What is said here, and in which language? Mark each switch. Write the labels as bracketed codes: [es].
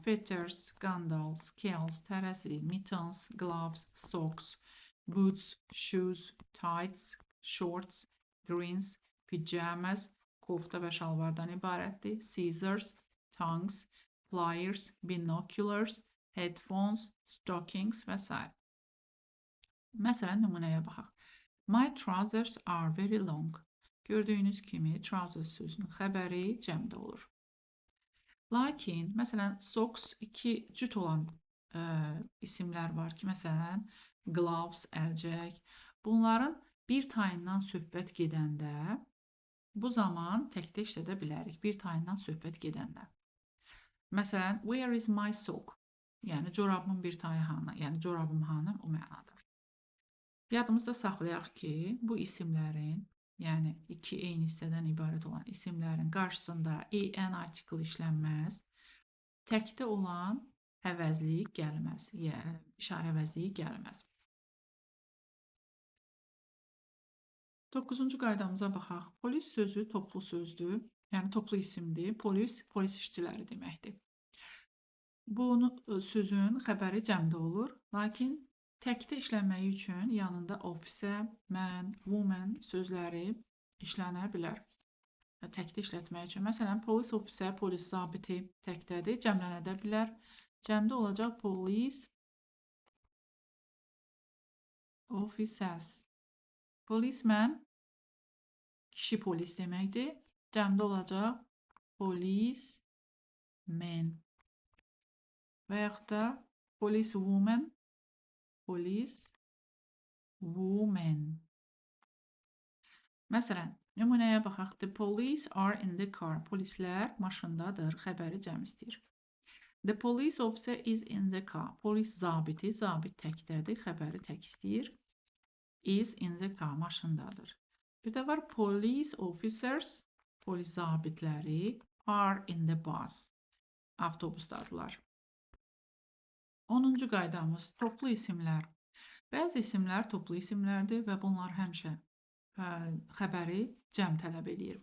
[en] Fetters, qandal, scales, tərəzi, mittens, gloves, socks, boots, shoes, tights, shorts, greens, pajamas, [az] kofta və şalvardan ibarətdir. [en] Scissors, tongs, pliers, binoculars, headphones, stockings [az] və s. Məsələn, nümunəyə baxaq. [en] My trousers are very long. [az] Gördüyünüz kimi trousers sözünün xəbəri cəmdə olur. Lakin, məsələn, socks 2 cüt olan isimlər var ki, məsələn, gloves, əlcək. Bunların bir tayından söhbət gedəndə, bu zaman təkdə işlədə bilərik. Bir tayından söhbət gedəndə. Məsələn, [en] where is my sock? [az] Yəni, corabımın bir tayı hanı, yəni corabım hanı o mənada. Yadımızda saxlayaq ki, bu isimlərin, yəni 2 eyni hissədən ibarət olan isimlərin qarşısında en artikl işlənməz, təkdə olan əvəzlik gəlməz, işarə əvəzliyi gəlməz. 9-cu qaydamıza baxaq. Polis sözü toplu sözdür, yəni toplu isimdir. Polis, polis işçiləri deməkdir. Bu sözün xəbəri cəmdə olur, lakin təkdə işlənməyi üçün yanında officer, man, woman sözləri işlənə bilər. Təkdə işlətmək üçün. Məsələn, polis officer, polis zabiti təkdədir, cəmlənə də bilər. Cəmdə olacaq police officers. Policeman kişi polis deməkdir. Cəmdə olacaq policemen. Və yaxud da police woman, police woman. Məsələn, nümunəyə baxaq. [en] The police are in the car. [az] Polislər maşındadır. Xəbəri cəm istəyir. [en] The police officer is in the car. [az] Polis zabiti, zabit təkdədir. Xəbəri tək istəyir. [en] Is in the car. [az] Maşındadır. Bir də var police officers. Polis zabitləri [en] are in the bus. [az] Avtobusdadırlar. 10-cu qaydamız toplu isimlər. Bəzi isimlər toplu isimlərdir və bunlar həmişə xəbəri cəm tələb edir.